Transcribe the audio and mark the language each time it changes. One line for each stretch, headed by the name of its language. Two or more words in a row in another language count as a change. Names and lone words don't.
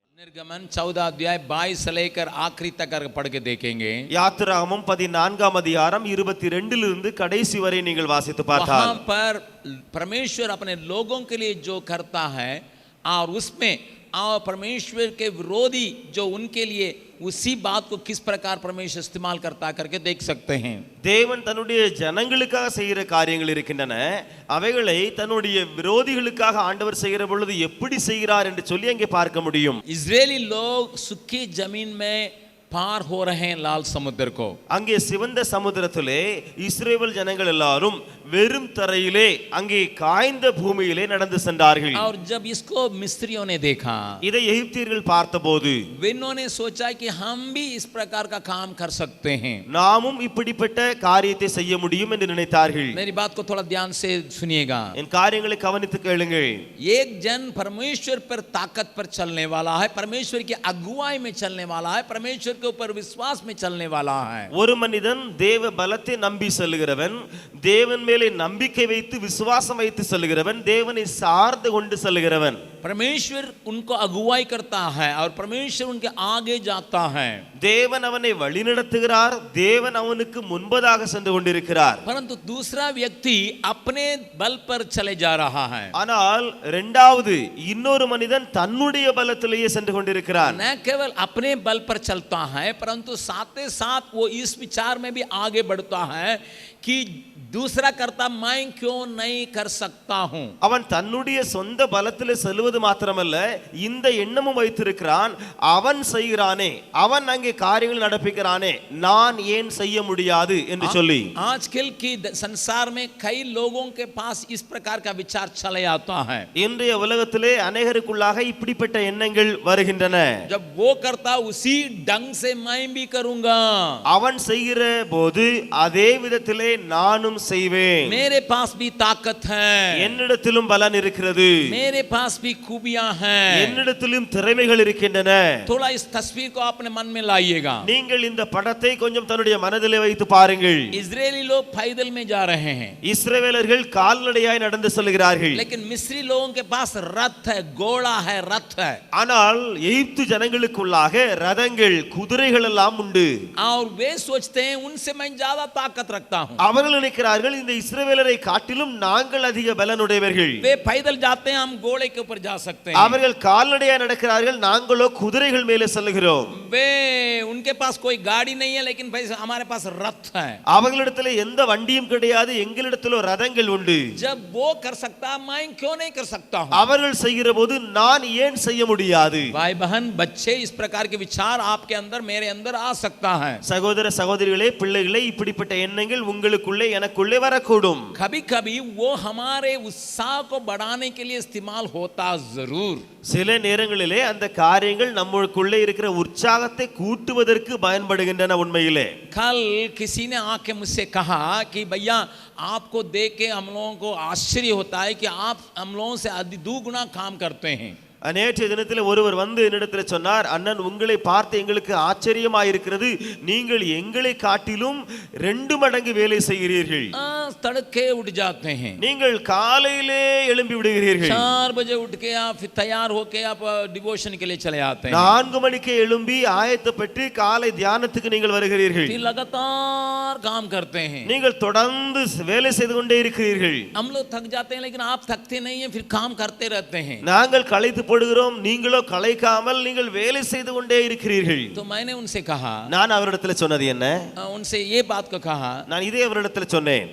Hindi: निर्गमन 14 अध्याय 22 से लेकर आखिरी तक पढ़ के देखेंगे.
Tamil: யாத்திராகமம் 14ஆம் அதிகாரம் 22 இலிருந்து கடைசி வரை நீங்கள் வாசித்து பார்த்தால்
Hindi: वहां पर परमेश्वर अपने लोगों के लिए जो करता है और उसमें और परमेश्वर के विरोधी जो उनके लिए उसी बात को किस प्रकार परमेश्वर इस्तेमाल करता करके देख सकते हैं.
Tamil: தேவன் தன்னுடைய ஜனங்களுக்காக செய்கிற காரியங்கள் இருக்கின்றன. அவைகளை தன்னுடைய விரோதிகளுக்காக ஆண்டவர் செய்கிற பொழுது எப்படி செய்கிறார் என்று சொல்லி அங்கே பார்க்க முடியும்.
Hindi: इजरायली लोग सूखी जमीन में पार हो रहे हैं लाल समुद्र को.
Tamil: அங்கே சிவந்த சமுத்திரத்திலே இஸ்ரவேல் ஜனங்கள் எல்லாரும் வெறும் தரையிலே அங்கே காய்ந்த பூமியிலே நடந்து சென்றார்கள்.
Hindi: और जब इसको मिस्रियों ने देखा,
Tamil: இதை எகிப்தியர்கள் பார்த்தபோது
Hindi: इन्होंने सोचा कि हम भी इस प्रकार का काम कर सकते हैं.
Tamil: நாமும் இப்படிப்பட்ட காரியத்தை செய்ய முடியும் என்று நினைத்தார்கள்.
Hindi: मेरी बात को थोड़ा ध्यान से सुनिएगा.
Tamil: என் காரியங்களை கவனித்து கேளுங்கள்.
Hindi: एक जन परमेश्वर पर ताकत पर चलने वाला है, परमेश्वर की अगुवाई में चलने वाला है, परमेश्वर के ऊपर विश्वास में चलने वाला है.
Tamil: ஒரு மனிதன் தேவ பலத்தை நம்பி செல்கிறவன், தேவன் மேலே நம்பிக்கை வைத்து விசுவாசம் வைத்து செல்கிறவன், தேவனை சார்ந்து கொண்டு செல்கிறவன்.
Hindi: परमेश्वर उनको अगुवाई करता है और परमेश्वर उनके आगे जाता है.
Tamil: தேவன் அவனை வழிநடத்துகிறார், தேவன் அவனுக்கு முன்பதாக சென்று கொண்டிருக்கிறார்.
Hindi: परंतु दूसरा व्यक्ति अपने बल पर चले जा रहा है.
Tamil: ஆனால் இரண்டாவது இன்னொரு மனிதன் தன்னுடைய பலத்திலேயே சென்று கொண்டிருக்கிறான்.
Hindi: न केवल अपने बल पर चलता है परंतु साथ ही साथ वो इस विचार में भी आगे बढ़ता है कि दूसरा करता मैं क्यों नहीं कर सकता हूं.
Tamil: அவன் தன்னுடைய சொந்த பலத்திலே செல்வது மாத்திரமல்ல, இந்த எண்ணமும் வைத்திருக்கிறான், அவன் செய்கிறானே, அவன் அங்கே காரியங்கள் நடப்பிக்கிறானே, நான் ஏன் செய்ய முடியாது என்று சொல்லி.
Hindi: आजकल की संसार में कई लोगों के पास इस प्रकार का विचार चले आता है.
Tamil: இன்றைய உலகத்திலே अनेகருக்குள்ளாக இப்படிப்பட்ட எண்ணங்கள் வருகின்றன.
Hindi: जब वो करता उसी ढंग से मैं भी करूंगा.
Tamil: அவன் செய்கிற போது அதே விதத்திலே நானும் செய்வேன்.
Hindi: मेरे पास भी ताकत है,
Tamil: என்னிடத்திலும் பலன் இருக்கிறது,
Hindi: मेरे पास भी खूबियां हैं.
Tamil: என்னிடத்திலும் திறமைகள் இருக்கின்றன.
Hindi: थोड़ा इस तस्वीर को अपने मन में लाइएगा.
Tamil: நீங்கள் இந்த படத்தை கொஞ்சம் தன்னுடைய மனதிலே வைத்து பாருங்கள்.
Hindi: इजरायली लोग पैदल में जा रहे हैं,
Tamil: இஸ்ரவேலர்கள் கால்நடையாய் நடந்து செல்கிறார்கள்.
Hindi: लेकिन मिस्री लोगों के पास रथ है, घोड़ा है, रथ है.
Tamil: ஆனால் எகிப்து ஜனங்களுக்குள்ளாக ரதங்கள், குதிரைகள் எல்லாம் உண்டு.
Hindi: और वे सोचते हैं उनसे मैं ज्यादा ताकत रखता हूं.
Tamil: அவர்கள் நினைக்கிறார்கள் இந்த இஸ்ரவேலரை காட்டிலும் நாங்கள் அதிக பலனுடையவர்கள்.
Hindi: वे पैदल जाते हैं, हम घोड़े के ऊपर जा सकते हैं.
Tamil: அவர்கள் கால்நடையாய் நடக்கிறார்கள், நாங்களோ குதிரைகள் மேலே செல்கிறோம்.
Hindi: वे उनके पास कोई गाड़ी नहीं है लेकिन भाई हमारे पास रथ है.
Tamil: அவர்களிடத்தில் எந்த வண்டியும் கிடையாது, எங்களிடத்திலோ ரதங்கள் உண்டு.
Hindi: जब वो कर सकता मैं क्यों नहीं कर सकता हूं.
Tamil: அவர்கள் செய்கிற போது நான் ஏன் செய்ய முடியாது?
Hindi: भाई बहन बच्चे, इस प्रकार के विचार आपके अंदर मेरे अंदर आ सकता है.
Tamil: சகோதர சகோதரிகளே, பிள்ளைகளே, இப்படிப்பட்ட எண்ணங்கள் உங்களுக்குள்ளே எனக்குள்ளே வரக்கூடும்.
Hindi: कभी कभी वो हमारे उत्साह को बढ़ाने के लिए इस्तेमाल होता जरूर.
Tamil: சில நேரங்களிலே அந்த காரியங்கள் நம்மளுக்குள்ளே இருக்கிற உற்சாகத்தை கூட்டுவதற்கு பயன்படுகின்றன. உண்மையிலே
Hindi: कल किसी ने आके मुझसे कहा कि भैया आपको देख के हम लोगों को आश्चर्य होता है कि आप हम लोगों से अधिक 2 गुना काम करते हैं.
Tamil: நேற்றைய தினத்தில் ஒருவர் வந்து என்னிடத்தில் சொன்னார், அண்ணன் உங்களை பார்த்து எங்களுக்கு ஆச்சரியமாயிருக்கிறது, நீங்கள் எங்களை காட்டிலும் 2 மடங்கு வேலை செய்கிறீர்கள்.
Hindi: तड़के उठ जाते हैं,
Tamil: நீங்கள் காலையிலே எழும்பி விடுகிறீர்கள்.
Hindi: 4 बजे उठ के आप फिर तैयार होके आप डिवोशन के लिए चले आते हैं.
Tamil: 4 மணிக்கு எழும்பி ஆயத்தப்பட்டு காலை தியானத்துக்கு நீங்கள் வருகிறீர்கள்.
Hindi: फिर लगातार काम करते हैं.
Tamil: நீங்கள் தொடர்ந்து வேலை செய்து கொண்டே இருக்கிறீர்கள்.
Hindi: हम लोग थक जाते हैं लेकिन आप थकते नहीं हैं, फिर काम करते रहते हैं.
Tamil: நாங்கள் களைத்து போடுகிறோம், நீங்களோ களைக்காமல் நீங்கள் வேலை செய்து கொண்டே இருக்கிறீர்கள்.
Hindi: तो मैंने उनसे कहा,
Tamil: நான் அவரிடத்தில் சொன்னது என்ன?
Hindi: उनसे ये बात को कहा,
Tamil: நான் இதே அவரிடத்தில் சொன்னேன்.